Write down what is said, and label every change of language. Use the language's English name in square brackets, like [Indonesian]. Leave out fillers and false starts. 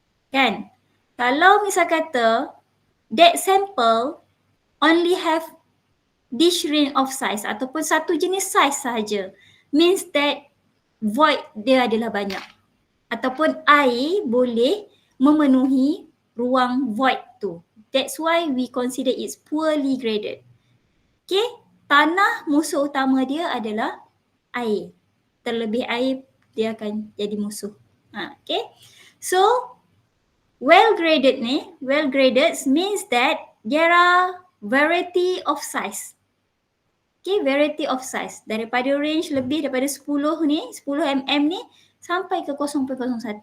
[Malay] Kan? Kalau misal kata [English] that sample only have this range of size [Malay] ataupun satu jenis size sahaja, [English] means that [Malay] void dia adalah banyak. Ataupun air boleh memenuhi ruang void tu. [English] That's why we consider it's poorly graded. [Malay] Okay, tanah musuh utama dia adalah air. Terlebih air, dia akan jadi musuh. [English] Okay, so well graded means that there are variety of size. Okay, variety of size. [Malay] Daripada range lebih daripada 10 mm ni sampai ke 0.01.